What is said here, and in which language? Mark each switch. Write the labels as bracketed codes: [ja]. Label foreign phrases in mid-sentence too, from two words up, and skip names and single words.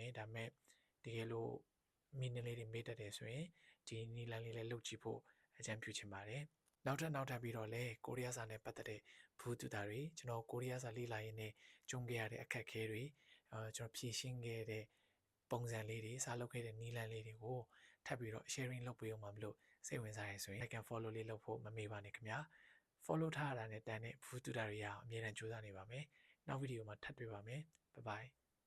[my] မယ်ဒါပေမဲ့တကယ်လို့မိနစ်လေးတွေမေ့တတ်တယ်ဆိုရင်ဒီနည်းလမ်းလေးလည်းလုပ်ကြည့်ဖို့အကြံပြုချင်ပါတယ်နောက်ထပ်ပြီးတော့လဲကိုရီးယားစာနဲ့ပတ်သက်တဲ့ဘူးတူတာတွေကျွန်တော်ကိုရီးယားစာလေ့လာရင်းနဲ့ကြုံခဲ့ရတဲ့အခက်အခဲတွေကျွန်တော်ဖြေရှင်းခဲ့တဲ့ပုံစံလေးတွေစာလုပ်ခဲ့တဲ့နည်းလမ်းလေးတွေကိုထပ်ပြီးတော့ sharing လုပ်ပေးအောင်မလို့စိတ်ဝင်စားရဆိုရင် [en] like and follow [my] လေးလုပ်ဖို့မမေ့ပါနဲ့ခင်ဗျာ follow ထားရတာနဲ့တန်းတဲ့ဘူးတူတာတွေရအောင်အမြဲတမ်းကြိုးစားနေပါမယ်နောက်ဗီဒီယိုမှာထပ်တွေ့ပါမယ် [en] bye bye